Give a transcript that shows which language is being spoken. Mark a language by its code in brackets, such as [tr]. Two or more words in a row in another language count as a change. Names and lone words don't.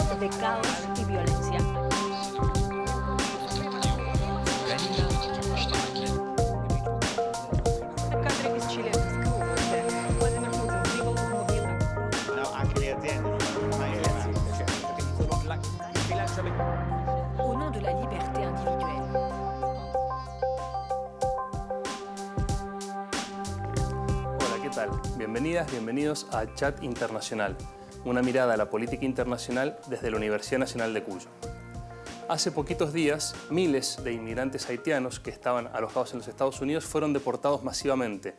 [es] caos y violencia. [ru] Кадры из Челябинской области. Владимир Путин прибыл в Мобилу. [it] No, anche le aziende [fr] Au nom de la liberté individuelle. [es] Hola, ¿qué tal? Bienvenidas, bienvenidos a Chat Internacional, una mirada a la política internacional desde la Universidad Nacional de Cuyo. Hace poquitos días, miles de inmigrantes haitianos que estaban alojados en los Estados Unidos fueron deportados masivamente.